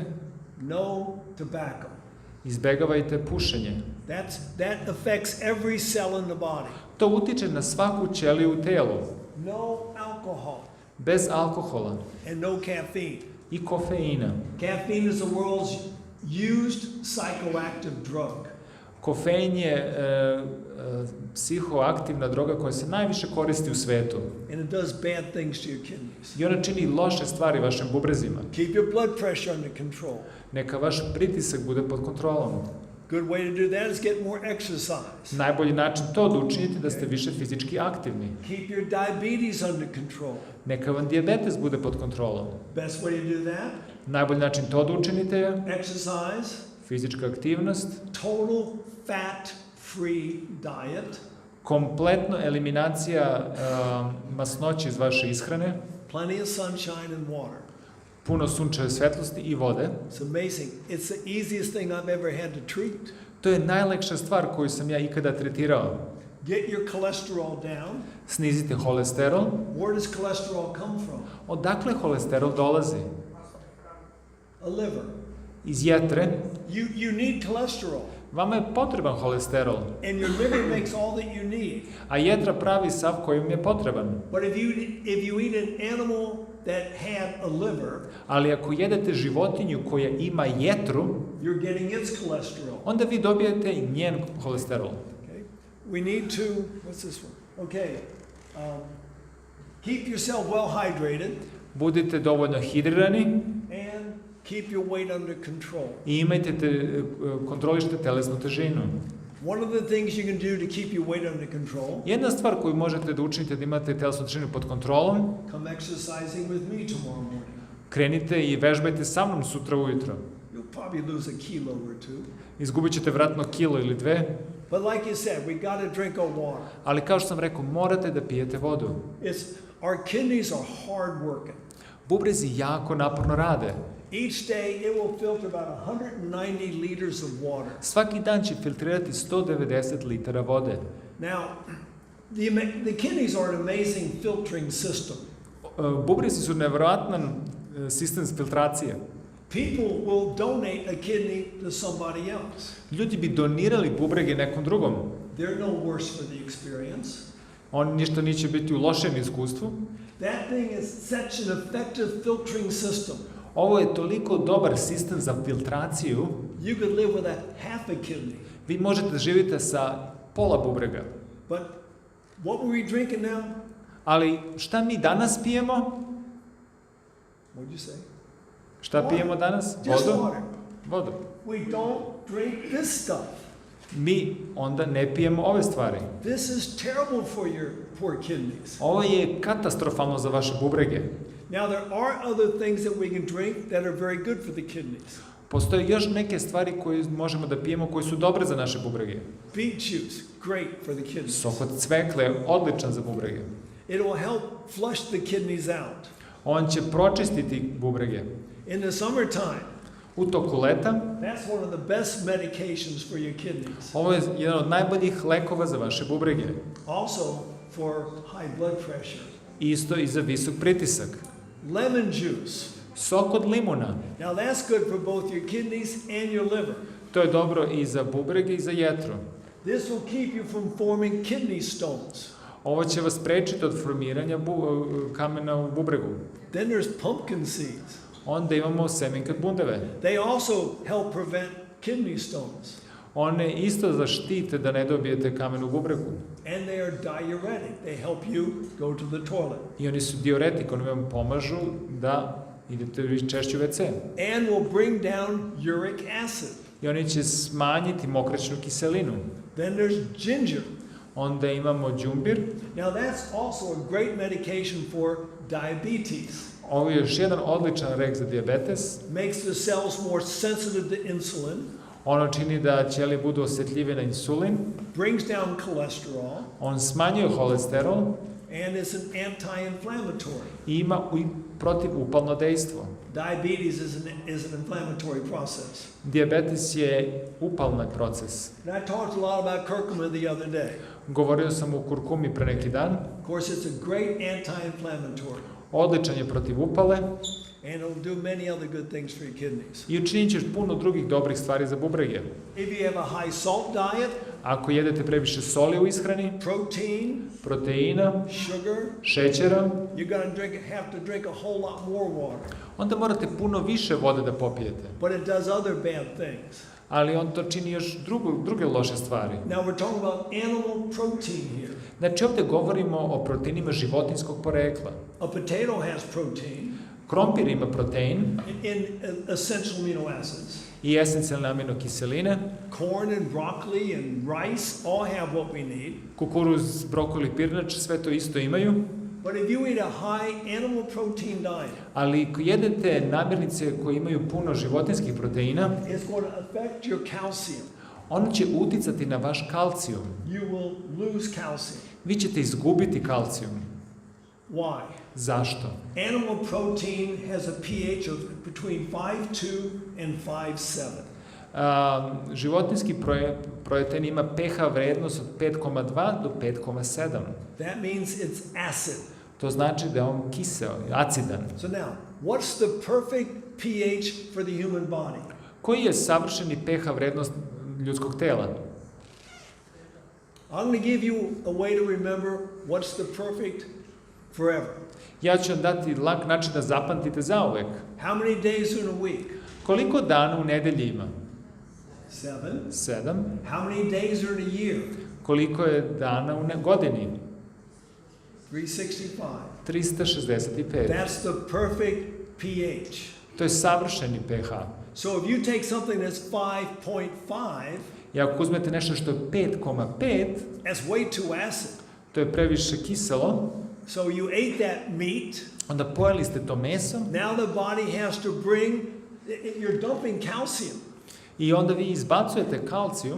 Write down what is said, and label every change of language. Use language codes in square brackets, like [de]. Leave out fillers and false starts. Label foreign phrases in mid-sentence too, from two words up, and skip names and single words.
[en] No tobacco. [sr] Izbegavajte pušenje. [en] That affects every cell in the body. [sr] To utiče na svaku ćeliju u telu. [en] No alcohol. [sr] Bez alkohola [en] And no caffeine. [sr] i kofeina. [en] Caffeine is the world's used psychoactive drug. [sr] Kofein je psihoaktivna droga koja se najviše koristi u svetu. [en] And it does bad things to your kidneys. [sr] I ona čini loše stvari vašim bubrezima. [en] Keep your blood pressure under control. [sr] Neka vaš pritisak bude pod kontrolom. [en] Good way to do that is get more exercise. [sr] Najbolji način to da učinite da ste više fizički aktivni. [en] Keep your diabetes under control. [sr] Neka vam dijabetes bude pod kontrolom. [en] Best way to do that? [sr] Najbolji način to da učinite je [en] Exercise, [sr] fizička aktivnost, [en] total fat-free diet, [sr] kompletno eliminacija masnoće iz vaše ishrane, [en] plenty of sunshine and water. [sr] puno sunčeve svetlosti i vode. [en] It's amazing. It's the easiest thing I've ever had to treat. [sr] To je najlakša stvar koju sam ja ikada tretirao. [en] Get your cholesterol down. [sr] Snizite holesterol. [en] Where does cholesterol come from? [sr] Odakle holesterol dolazi? [en] A liver. [sr] Iz jetre. [en] You need cholesterol. [sr] Vama je potreban holesterol. [en] And your liver makes all that you need. [sr] A jetra pravi sav koji vam je potreban. [en] But if you eat an animal that had a liver, [sr] Ali ako jedete životinju koja ima jetru, [en] you're getting its cholesterol. [sr] onda vi dobijete i njen holesterol. [en] Okay. We need to, what's this one? Okay. Keep yourself well hydrated. [sr] Budite dovoljno hidrirani [en] And keep your weight under control. [sr] i kontrolište telesnu težinu. [en] One of the things you can do to keep your weight under control, [sr] Jedna stvar koju možete da učinite da imate telesnu težinu pod kontrolom, [en] come exercising with me tomorrow morning. [sr] krenite i vežbajte sa mnom sutra ujutro. [en] You'll probably lose a kilo or two. [sr] Izgubit ćete vratno kilo ili dve, [en] But like you said, we got to drink our water. [sr] ali kao što sam rekao, morate da pijete vodu. [en] Our kidneys are hard working. [sr] Bubrezi jako naporno rade. [en] Each day it will filter about 190 liters of water. [sr] Svaki dan će filtrirati 190 litara vode. [en] Now, the kidneys are an amazing filtering system. [sr] Bubrezi su nevjerojatan sistem filtracije. [en] People will donate a kidney to somebody else. [sr] Ljudi bi donirali bubrege nekom drugom. [en] They're no worse for the experience. [sr] On ništa neće biti u lošem iskustvu. [en] That thing is such an effective filtering system. [sr] Ovo je toliko dobar sistem za filtraciju. [en] You could live with half a kidney. [sr] Vi možete da živite sa pola bubrega. [en] But what were we drinking now? [sr] Ali šta mi danas pijemo? [en] What'd you say? [sr] Šta pijemo danas? [en] Just [sr] Vodu? [en] water. [sr] Vodu. [en] We don't drink this stuff. [sr] Mi onda ne pijemo ove stvari. [en] This is terrible for your poor kidneys. [sr] Ovo je katastrofalno za vaše bubrege. [en] Now there are other things that we can drink that are very good for the kidneys. [sr] Postoje još neke stvari koje možemo da pijemo koje su dobre za naše bubrege. [en] Beet juice, great for the kidneys. [sr] Sok od cvekle, odličan za bubrege. [en] It will help flush the kidneys out. [sr] On će pročistiti bubrege. [en] In the summertime, [sr] U toku leta, [en] that's one of the best medications for your kidneys. [sr] ovo je jedan od najboljih lekova za vaše bubrege. [en] Also for high blood pressure. [sr] Isto i za visok pritisak. [en] Lemon juice. [sr] Sok od limuna. [en] Now that's good for both your kidneys and your liver. [sr] To je dobro i za bubrege i za jetru. [en] This will keep you from forming kidney stones. [sr] Ovo će vas sprečiti od formiranja kamena u bubregu. [en] Then there's pumpkin seeds. [sr] Onda imamo semenke bundeve. [en] They also help prevent kidney stones. [sr] One isto zaštite da ne dobijete kamen u bubregu. [en] And they are diuretic. They help you go to the toilet. [sr] I oni su diuretik, oni vam pomažu da idete češće u WC. [en] And will bring down uric acid. [sr] I oni će smanjiti mokraćnu kiselinu. [en] Then there's ginger. [sr] Onda imamo đumbir. [en] Now that's also a great medication for diabetes. [sr] Ovo je još jedan odličan lek za dijabetes. [en] Makes the cells more sensitive to insulin. [sr] Ono čini da ćelije budu osjetljive na insulin. [en] Brings down cholesterol. [sr] On smanjuje holesterol. [en] And it's an anti-inflammatory. [sr] I ima protivupalno dejstvo. [en] Diabetes is an inflammatory process. [sr] Dijabetes je upalni proces. [en] And I talked a lot about curcumin the other day. [sr] Govorio sam o kurkumi pre neki dan. [en] Of course, it's a great anti-inflammatory. [sr] Odličan je protiv upale. [en] And it'll do many other good things for your kidneys. [sr] I učinit ćeš puno drugih dobrih stvari za bubrege. [en] If you have a high salt diet, [sr] Ako jedete previše soli u ishrani, [en] protein, [sr] proteina, [en] sugar, [sr] šećera, [en] you're going to have to drink a whole lot more water. [sr] onda morate puno više vode da popijete. [en] But it does other bad things. [sr] Ali on to čini još druge loše stvari. [en] Now we're talking about animal protein here. [sr] Znači ovdje govorimo o proteinima životinjskog porekla. [en] A potato has protein. [sr] Krompir ima protein [en] In essential amino acids. [sr] i esencijalne aminokiseline. [en] Corn and broccoli and rice all have what we need. [sr] Kukuruz, brokoli, pirinač, sve to isto imaju. [en] But if you eat a high animal protein diet, [sr] Ali ako jedete namirnice koje imaju puno životinjskih proteina, [en] it's going to affect your calcium. [sr] ono će uticati na vaš kalcijum. [en] You will lose calcium. [sr] Vi ćete izgubiti kalcijum. [en] Why? [sr] Zašto? [en] Animal protein has a pH of between 5.2 and 5.7. [sr] Životinjski protein ima pH vrednost od 5,2 do 5,7. [en] That means it's acid. [sr] To znači da je on kiseo, acidan. [en] So now, what's the perfect pH for the human body? [sr] Koji je savršeni pH vrednost ljudskog tela? [en] I'm going to give you a way to remember what's the perfect forever. [sr] Ja ću vam dati lak način da zapamtite zauvek. [en] How many days in a week? [sr] Koliko dana u nedelji ima? [en] 7. [sr] 7. [en] How many days are in a year? [sr] Koliko je dana u godini? [en] 365. [sr] 365. [en] That's the perfect pH. [sr] To je savršeni pH. [en] So if you take something that's 5.5, [sr] I ako uzmete nešto što je 5,5, [en] that's way too acid. [sr] to je previše kiselo, [en] So you ate that meat. [sr] onda pojeli ste to meso [en] Now the body has to bring, you're dumping calcium. [sr] i onda vi izbacujete kalcijum